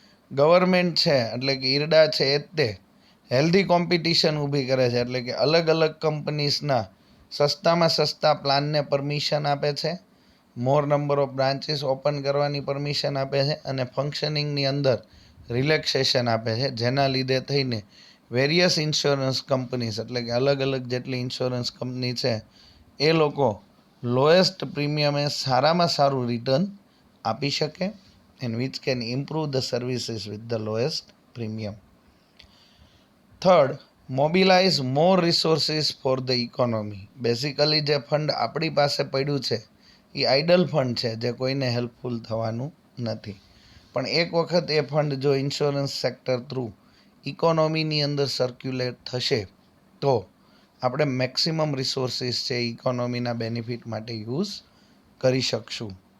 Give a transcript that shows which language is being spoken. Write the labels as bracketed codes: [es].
[gu] Government છે એટલે કે IRDA છે એ જ તે હેલ્ધી કોમ્પિટિશન ઊભી કરે છે, એટલે કે અલગ અલગ કંપનીઝના સસ્તામાં સસ્તા પ્લાનને પરમિશન આપે છે, મોર નંબર ઓફ બ્રાન્ચીસ ઓપન કરવાની પરમિશન આપે છે અને ફંક્શનિંગની અંદર રિલેક્સેશન આપે છે, જેના લીધે થઈને વેરિયસ ઇન્સ્યોરન્સ કંપનીઝ એટલે કે અલગ અલગ જેટલી ઇન્સ્યોરન્સ કંપની છે એ લોકો લોએસ્ટ પ્રીમિયમે સારામાં સારું રિટર્ન આપી શકે [en] and which can improve the services with the lowest premium. Third, mobilize more resources for the economy. [gu] Basically જે ફંડ આપણી પાસે પડ્યું છે એ આઇડલ ફંડ છે જે કોઈને હેલ્પફુલ થવાનું નથી, પણ એક વખત એ ફંડ જો ઇન્સ્યોરન્સ સેક્ટર થ્રુ ઇકોનોમીની અંદર સર્ક્યુલેટ થશે તો આપણે મેક્સિમમ રિસોર્સિસ છે ઇકોનોમીના બેનિફિટ માટે યુઝ કરી શકશું.